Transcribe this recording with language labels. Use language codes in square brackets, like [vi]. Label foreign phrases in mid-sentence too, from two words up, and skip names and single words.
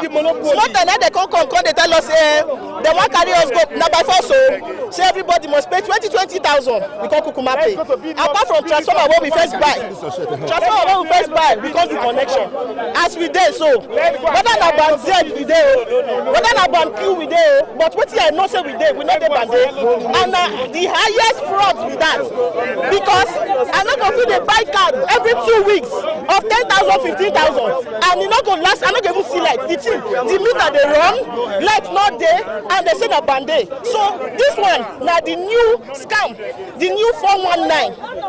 [pcm] Small time now they come they tell us, they want carry us go, now by force say everybody must pay 20,000. We can't kukuma pay. Apart from transformer what we first buy, we can't do connection. As we dey so, whether na band Z we dey, whether na band Q we dey, but what I know say we dey, we not dey band A. And the highest fraud with that, because I not going to buy card every 2 weeks of 10,000, 15,000, and it not going to last. I not going to see light. The meter they run, light not there, and they say na band A. So this one now the new scam, the new 419.